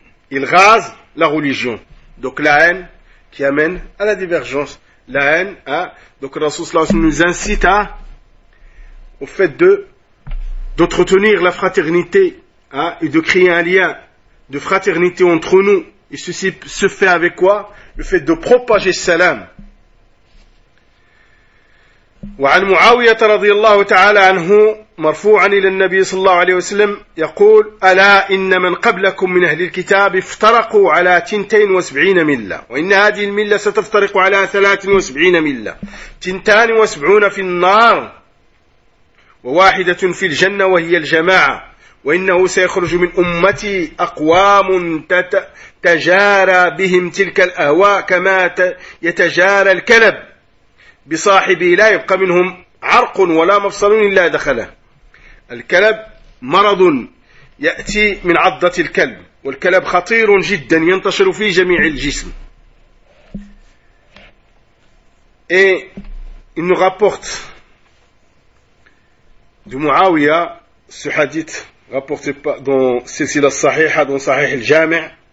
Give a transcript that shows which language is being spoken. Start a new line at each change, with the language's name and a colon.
French: Il rase la religion. Donc la haine qui amène à la divergence. La haine, hein. Donc Rasoul Salah nous incite à, au fait d'entretenir la fraternité, hein, et de créer un lien de fraternité entre nous. Et ceci se fait avec quoi? Le fait de propager salam.
Arabic: وعن معاوية رضي الله تعالى عنه مرفوعا إلى النبي صلى الله عليه وسلم يقول: ألا إن من قبلكم من أهل الكتاب افترقوا على 72 ملة، وإن هذه الملة ستفترق على 73 ملة، 72 في النار وواحدة في الجنة وهي الجماعة، وإنه سيخرج من أمتي أقوام تجارى بهم تلك الأهواء كما يتجارى الكلب بصاحبه لا يبقى منهم عرق ولا مفصل إلا دخله. الكلب مرض يأتي من عضة الكلب، والكلب خطير جدا ينتشر في جميع الجسم.
French: Et il nous rapporte de Muawiya ce hadith rapporté dans Silsila Sahiha, dans Sahih al-Jami'.